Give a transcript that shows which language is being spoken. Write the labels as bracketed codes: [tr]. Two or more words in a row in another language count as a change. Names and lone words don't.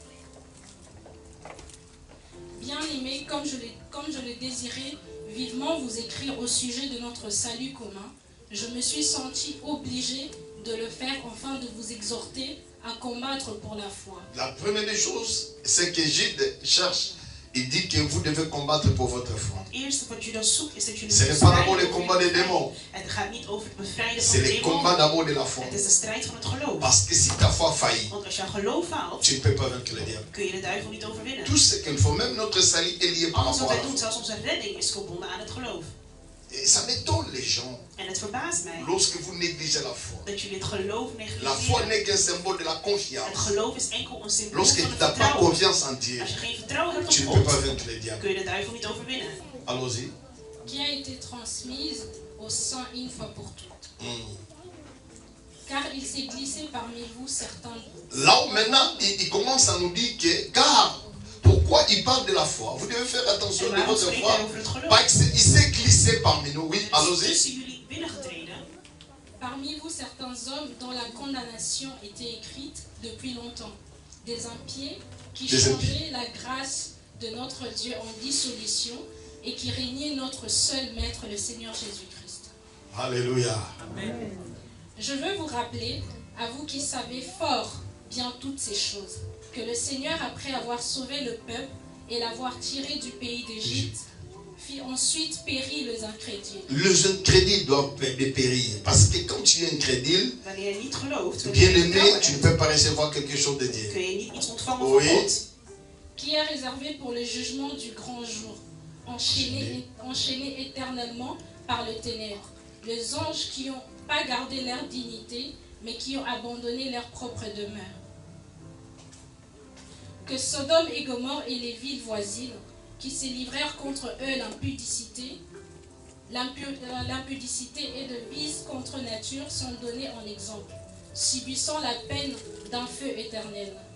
[fr] Bien-aimés, comme je le désirais vivement vous écrire au sujet de notre salut commun, je me suis senti obligé de le faire afin de vous exhorter à combattre pour la foi. La première des choses, c'est que Jude cherche. Il dit que vous devez combattre pour votre foi. [nl] Het eerste wat Judas zoekt is dat jullie [fr] Ce n'est pas d'abord le combat des démons. [nl] Het gaat niet over het bevrijden van [fr] C'est [nl] de [fr] le combat [nl] demonen. [fr] d'abord de la foi. [nl] Het is de strijd van het geloof. [fr] Parce que si ta foi faillit, [nl] Want als jouw geloof faalt, [fr] tu ne peux pas vaincre le diable. [nl] kun je de duivel niet overwinnen. [fr] Tout ce qu'il faut, même notre salut est lié par [nl] Alles wat [fr] rapport à [nl] wij [fr] la [nl] doen, [fr] foi. [nl] zelfs onze redding, is verbonden aan het geloof. [fr] Et ça m'étonne les gens [nl] En het verbaast mij [fr] lorsque vous négligez la foi. [nl] dat jullie het geloof [fr] La foi [nl] negligeren. [fr] n'est qu'un symbole de la [nl] Het [fr] confiance. [nl] geloof is enkel een symbool [fr] Lorsque [nl] van [fr] tu [nl] het [fr] n'as pas [nl] vertrouwen. [fr] confiance en Dieu, [nl] Als je geen vertrouwen hebt [fr] tu [nl] op [fr] ne peux pas [nl] God, [fr] vaincre le diable. [nl] kun je de duivel niet overwinnen. [fr] Allons-y. Qui a été transmise au sein une fois pour toutes. Car il s'est glissé parmi vous certains. Là où maintenant, il commence à nous dire que, car, pourquoi il parle de la foi? Vous devez faire attention [nl] En [fr] de [nl] waarom [fr] votre [nl] spreekt [fr] foi. [nl] hij over het geloof? [fr] Parce qu'il s'est glissé parmi nous. Oui, [nl] Hij is [fr] allons-y. [nl] tussen jullie binnengetreden. [fr] Parmi vous certains hommes dont la condamnation était écrite depuis longtemps, des impies qui Des changeaient la grâce de notre Dieu en dissolution et qui régnaient notre seul Maître, le Seigneur Jésus-Christ. Alléluia. Je veux vous rappeler, à vous qui savez fort bien toutes ces choses, que le Seigneur, après avoir sauvé le peuple et l'avoir tiré du pays d'Égypte, fit ensuite périr les incrédules. Les incrédules doivent périr. Parce que quand tu es incrédule, [nl] Wanneer je niet gelooft, [fr] bien [nl] wanneer je [fr] aimé, [nl] vertrouwen [fr] tu ne [nl] hebt, [fr] peux pas recevoir quelque chose de Dieu. [nl] kun je niet iets ontvangen [fr] Oui. [nl] van God. [fr] Qui est réservé pour le jugement du grand jour, enchaînés éternellement par le ténèbre. Les anges qui n'ont pas gardé leur dignité, mais qui ont abandonné leur propre demeure. Que Sodome et Gomorrhe et les villes voisines, qui se livrèrent contre eux l'impudicité et de vices contre nature, sont donnés en exemple, subissant la peine d'un feu éternel.